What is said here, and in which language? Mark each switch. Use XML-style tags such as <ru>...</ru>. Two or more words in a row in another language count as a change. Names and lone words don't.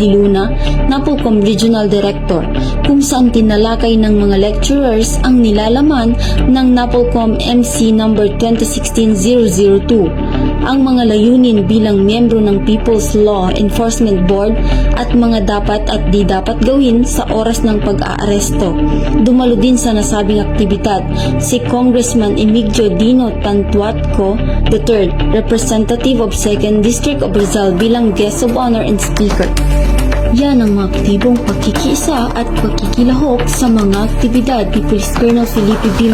<tl>De Luna, NAPOLCOM Regional Director, kung saan tinalakay ng mga lecturers ang nilalaman ng NAPOLCOM MC No. 2016-002, ang mga layunin bilang miyembro ng People's Law Enforcement Board at mga dapat at di dapat gawin sa oras ng pag-aaresto. Dumalo din sa nasabing aktibidad si Congressman Emigdio Dino Tantuatco III,</tl> <en>Representative of 2nd District of Rizal</en> <tl>bilang</tl> <en>Guest of Honor and Speaker.</en> <tl>Yan ang mga aktibong pagkikiisa at pagkikilahok sa mga aktibidad ni Police Colonel Felipe B.</tl>